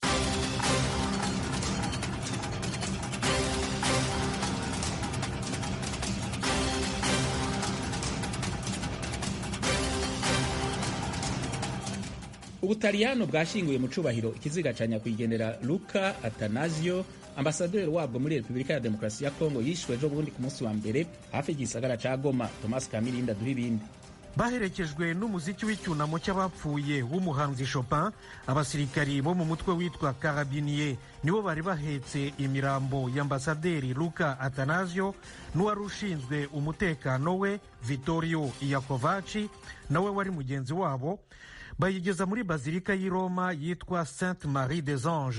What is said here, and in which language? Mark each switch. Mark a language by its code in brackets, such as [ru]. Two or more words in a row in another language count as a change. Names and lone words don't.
[rn] Ubutaliyano bwashinguye mu cubahiro ikiziga ca nyakwigendera Luca Attanasio, ambasaderi wabwo muri Repubulika ya Demokarasi ya Kongo, yishwe ejo bundi ku munsi wa mbere hafi y'igisagara ca Goma. Thomas Kamirinda duha ibindi. [rw] Baherekejwe n'umuziki w'icyunamo cy'abapfuye w'umuhanzi Chopin, abasirikari bo mu mutwe witwa Carabinier nibo bari bahetse imirambo y'ambasaderi Luca Attanasio n'uwari ushinzwe umutekano we Vittorio Iacovacci nawe wari mugenzi wabo, bayigeza muri bazilika y'i Roma yitwa Sainte Marie des Anges.